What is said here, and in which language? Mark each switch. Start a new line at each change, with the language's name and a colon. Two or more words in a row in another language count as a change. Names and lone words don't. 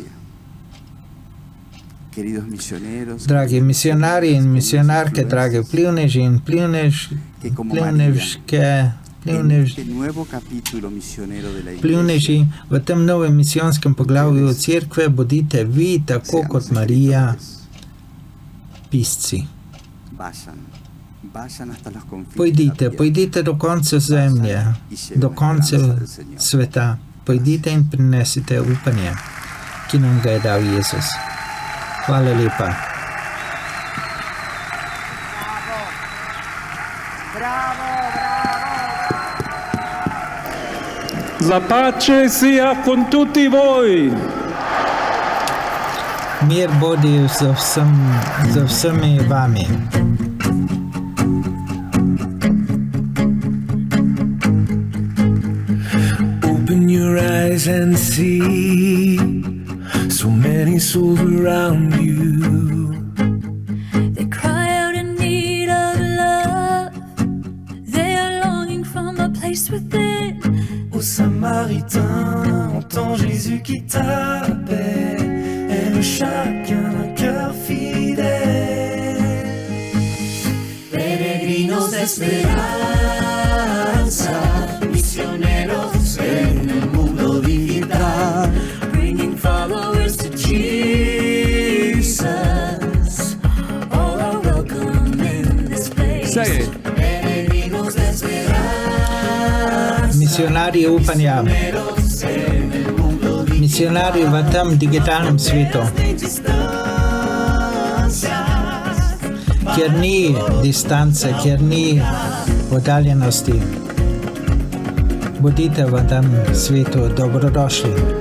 Slovenian: Dragi misionarji in misionarke, dragi vplivneži in vplivneži v tem novem misijonskem poglavju cerkve, bodite vi, tako kot Marija, pisci. Pojdite do konca zemlje, do konca sveta. Pojdite in prinesite upanje, ki nam ga je dal Jezus. Hvala lepa.
Italian: La pace sia con tutti voi.
Slovenian: Mir bodi z vsemi vami.
English: Open your eyes and see so many souls around you. They cry out in need of love. They are longing from a place within.
French: Ô Samaritain, entends Jésus qui t'appelle. Aime chacun un cœur fidèle.
Spanish: Peregrinos de esperanza, misioneros en el mundo digital.
English: Bringing followers to Jesus. All are welcome in this place. Say it.
Spanish: Peregrinos de esperanza.
Slovenian: Misionarji upanja. Misionarji v tem digitalnem svetu, kjer ni distance, kjer ni oddaljenosti. Bodite v tem svetu dobrodošli.